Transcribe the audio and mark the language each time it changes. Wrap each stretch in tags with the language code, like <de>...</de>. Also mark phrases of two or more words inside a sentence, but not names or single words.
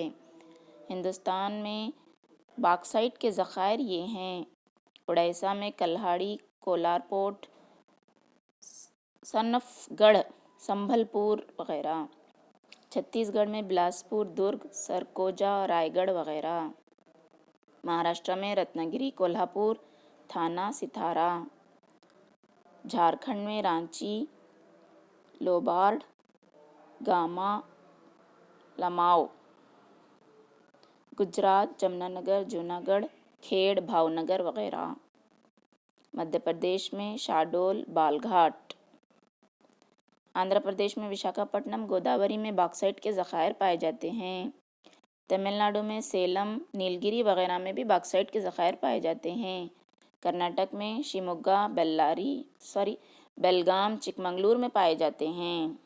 <ur>ہندوستان میں باکسائٹ کے ذخائر یہ ہیں: اڑیسہ میں کلہاڑی، کولارپوٹ، سنف گڑھ، سنبھل پور وغیرہ۔ چھتیس گڑھ میں بلاسپور، درگ، سرکوجا، رائے گڑھ وغیرہ۔ مہاراشٹر میں رتنا گری، کولہاپور، تھانہ، ستارا۔ جھارکھنڈ میں رانچی، لوبارڈ، گاما، لماؤ۔ گجرات جمنا نگر، جوناگڑھ، کھیڑ، بھاؤنگر وغیرہ۔ مدھیہ پردیش میں شاہڈول، بال گھاٹ۔ آندھرا پردیش میں وشاکھاپٹنم، گوداوری میں باکسائٹ کے ذخائر پائے جاتے ہیں۔ تمل ناڈو میں سیلم، نیلگری وغیرہ میں بھی باکسائٹ کے ذخائر پائے جاتے ہیں۔ کرناٹک میں شیموگا، بیلگام، چکمگلور میں پائے جاتے ہیں۔</ur>